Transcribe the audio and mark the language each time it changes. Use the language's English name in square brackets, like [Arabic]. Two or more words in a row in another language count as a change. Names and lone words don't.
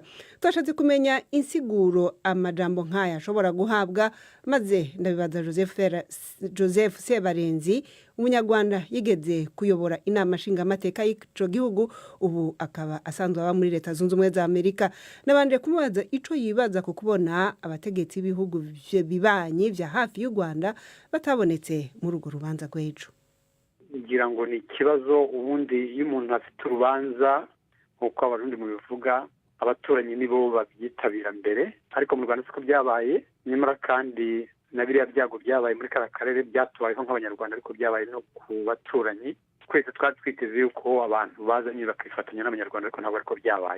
[Rundi] Twashatse kumenya insiguro amajambo nk'aya ashobora guhabwa maze ndabibaza Joseph Sebarenzi umunyarwanda yigeze kuyobora inama nshingamateka y'ico gihugu ubu akaba asanzwe aba muri Leta Zunze Ubumwe za Amerika nabanje kumubaza ico yibaza ku kubona abategetsi b'ibihugu bibanyi vya hafi y'u Rwanda batabonetse muri urwo rubanza rw'ejo. [Kinyarwanda] Ngira ngo ni ikibazo ubundi iyo umuntu afite urubanza uko abarundi mu bivuga abaturanyi nibo babyitabira mbere ariko mu Rwanda siko byabaye nyamara kandi na biriya byago byabaye muri karere byatubayeho nk'abanyarwanda ariko byabaye no ku baturanyi twese twiteze yuko abantu bazanye bakifatanya n'abanyarwanda ariko ntabwo ariko byabaye.